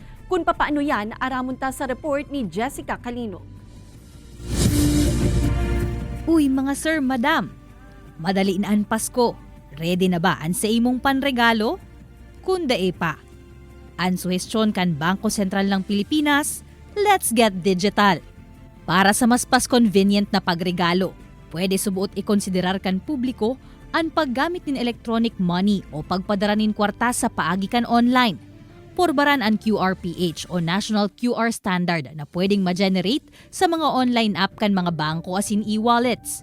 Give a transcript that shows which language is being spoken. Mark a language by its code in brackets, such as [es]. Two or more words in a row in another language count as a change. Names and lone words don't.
[bik] Kung papaano yan, aramon ta sa report ni Jessica Calino. Uy mga sir, madam, madali na ang Pasko. Ready na ba ang sa imong panregalo? Kunda pa. Ang suhestyon kan Bangko Sentral ng Pilipinas, [en] let's get digital. [bik] Para sa mas convenient na pagregalo, pwede subuot ikonsiderar kan publiko ang paggamit ng [en] electronic money [bik] o pagpadara nin kwarta sa paagikan online. Porbaran ang QRPH o National QR Standard na pwedeng ma-generate sa mga [en] online app [bik] kan mga bangko asin e-wallets.